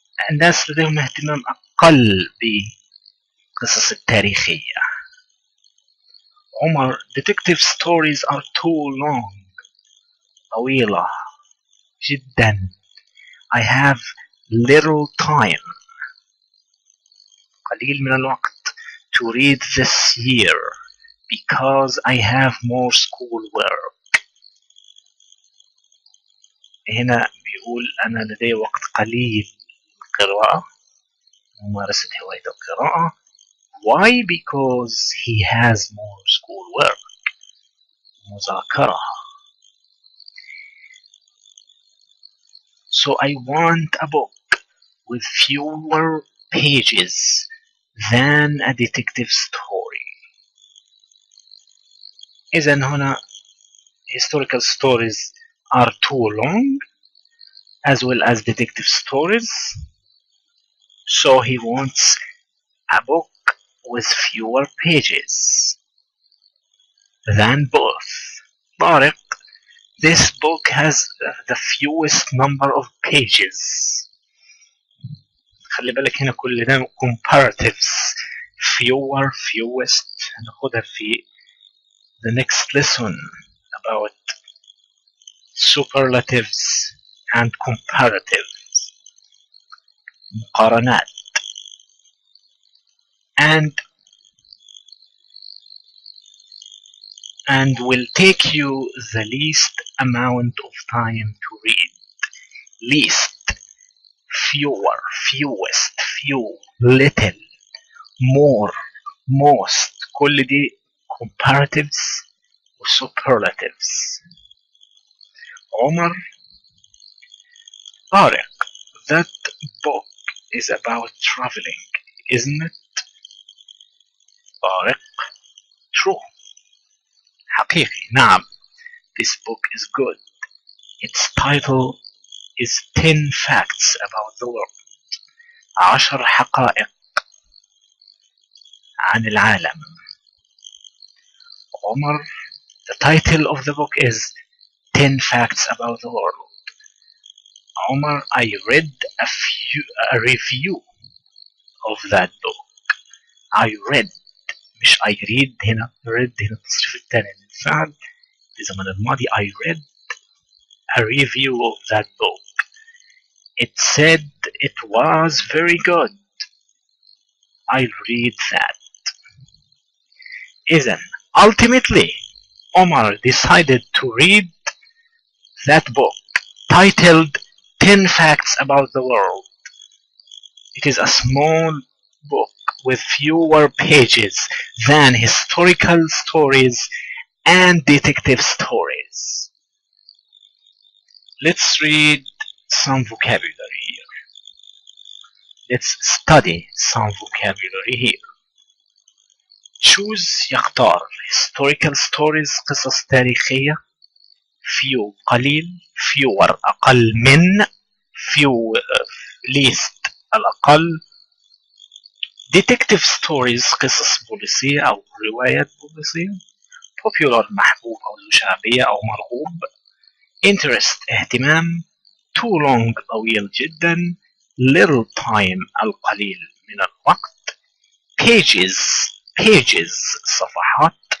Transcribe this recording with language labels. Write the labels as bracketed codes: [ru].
[ar] الناس لديهم اهتمام أقل بالقصص التاريخية. [en] Omar detective stories are too long. [ar] طويلة جدا. [en] I have little time. [ar] قليل من الوقت [en] to read this year because I have more school work. [ar] هنا بيقول أنا لدي وقت قليل للقراءة، ممارسة هواية القراءة. [en] Why? Because he has more school work. [ar] مذاكرة. [en] So I want a book with fewer pages than a detective story. [ar] إذن هنا [en] historical stories are too long as well as detective stories. So he wants a book with fewer pages than both. Tariq, this book has the fewest number of pages. [ar] خلي بالك هنا كل ده comparatives. [en] Fewer, fewest [ar] هناخدها في [en] the next lesson about superlatives and comparatives. [ar] مقارنات. [en] And will take you the least amount of time to read. Least, fewer, fewest, few, little, more, most. [ar] كل دي comparatives و superlatives. [en] Omar, Tariq, that book is about traveling, isn't it? Tariq, true. [ar] حقيقي, نعم. [en] This book is good. Its title is 10 facts about the world. [ar] 10 حقائق عن العالم. [en] Omar, the title of the book is 10 facts about the world. Omar, I read a review of that book. I read, مش I read هنا. [ar] read هنا التصريف الثاني للفعل في زمن الماضي. [en] I read a review of that book. It said it was very good. I'll read that. إذن, ultimately, Omar decided to read that book titled 10 Facts About the World. It is a small book with fewer pages than historical stories and detective stories. Let's read some vocabulary here. Let's study some vocabulary here. [ar] choose يختار historical stories قصص تاريخية few قليل fewer أقل من few least الأقل detective stories قصص بوليسية أو روايات بوليسية popular محبوب أو ذو شعبية أو مرغوب interest اهتمام too long طويل جدا little time القليل من الوقت pages صفحات